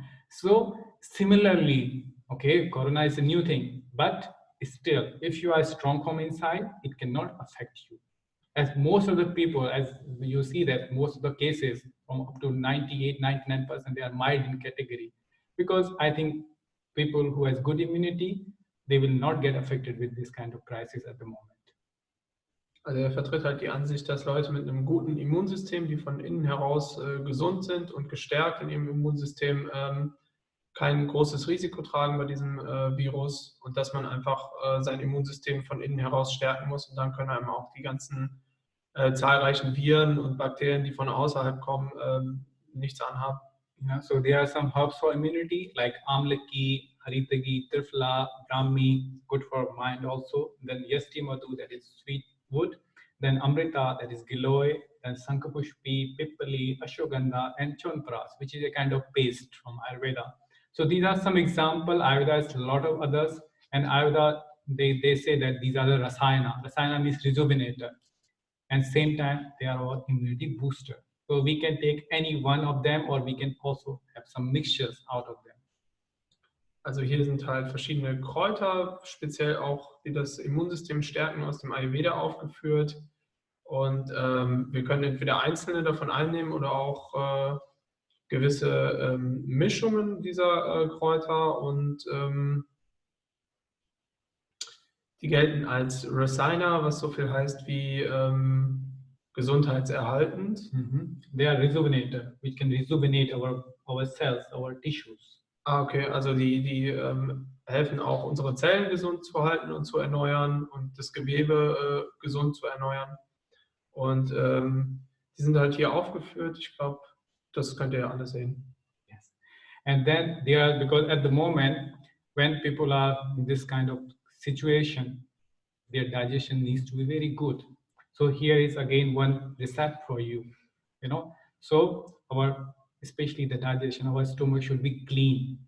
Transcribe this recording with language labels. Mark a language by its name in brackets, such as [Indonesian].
[English] So similarly, okay, corona is a new thing, but still, if you are strong from inside, it cannot affect you. As most of the people, as you see that most of the cases from up to 98, 99%, they are mild in category. Because I think people who has good immunity, they will not get affected with this kind of crisis at the moment. [German] Also er vertritt halt die Ansicht, dass Leute mit einem guten Immunsystem, die von innen heraus gesund sind und gestärkt in ihrem Immunsystem, kein großes Risiko tragen bei diesem Virus und dass man einfach sein Immunsystem von innen heraus stärken muss und dann können einem auch die ganzen zahlreichen Viren und Bakterien, die von außerhalb kommen, nichts anhaben. [English] So there are some herbs for immunity like amlaki, haritagi, trifla, brahmi, good for mind also. Then yastimadu, that is sweet wood. Then amrita, that is giloy. Then sankapushpi, pippali, ashwagandha, and chonpras, which is a kind of paste from Ayurveda. So these are some examples. Ayurveda has a lot of others, and Ayurveda they say that these are the rasayana. Rasayana means rejuvenator, and same time they are our immunity booster. So we can take any one of them, or we can also have some mixtures out of them. [German] Also hier sind halt verschiedene Kräuter, speziell auch, die das Immunsystem stärken, aus dem Ayurveda aufgeführt. Und wir können entweder einzelne davon einnehmen oder auch gewisse Mischungen dieser Kräuter. Und die gelten als Rasayana, was so viel heißt wie gesundheitserhaltend. [English] They are rejuvenator, which can rejuvenate our cells, our tissues. [German] Okay, also die helfen auch, unsere Zellen gesund zu halten und zu erneuern und das Gewebe gesund zu erneuern. Und die sind halt hier aufgeführt. Ich glaube, das könnt ihr ja alle sehen. [English] Yes. And then they are, because at the moment, when people are in this kind of situation, their digestion needs to be very good. So here is again one recipe for you. So especially the digestion, our stomach should be clean.